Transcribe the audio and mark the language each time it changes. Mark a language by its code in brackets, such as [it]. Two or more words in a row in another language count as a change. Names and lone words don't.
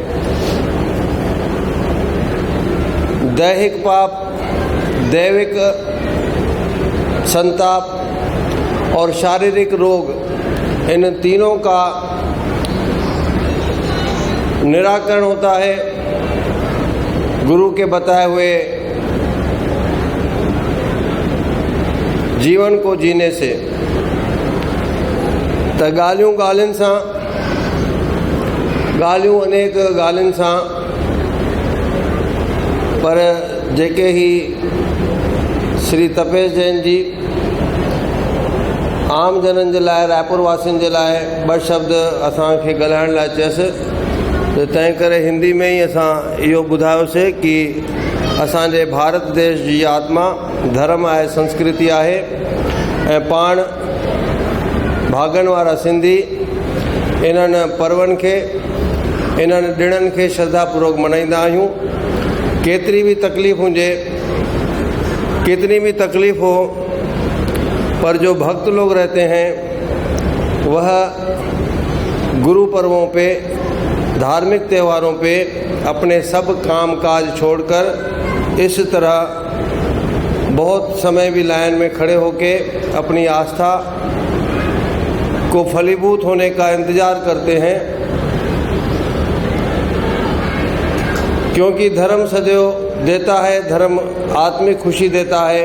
[hi] दैहिक पाप, दैविक संताप और शारीरिक रोग, इन तीनों का निराकरण होता है गुरु के बताए हुए जीवन को जीने से। [sd] त ॻाल्हियूं ॻाल्हियुनि सां, ॻाल्हियूं अनेक ॻाल्हियुनि सां, पर जेके ही श्री तपेश जैन जी आम जननि जे लाइ, रायपुर वासियुनि जे लाइ ॿ शब्द असांखे ॻाल्हाइण लाइ चयसि, त तंहिं करे हिंदी में ई असां इहो ॿुधायोसीं कि असांजे भारत देश जी आत्मा धर्म आहे, संस्कृति आहे ऐं पाण भागनि वारा सिंधी इन्हनि पर्वनि खे, इन्हनि ॾिणनि खे श्रद्धापूर्वक मल्हाईंदा आहियूं। केतिरी भी तकलीफ़ हुजे, [hi] कितनी भी तकलीफ़ हो, पर जो भक्त लोग रहते हैं वह गुरु पर्वों पे, धार्मिक त्योहारों पे अपने सब काम काज छोड़कर इस तरह बहुत समय भी लाइन में खड़े होके अपनी आस्था को फलीभूत होने का इंतज़ार करते हैं, क्योंकि धर्म सदैव देता है, धर्म आत्मिक खुशी देता है।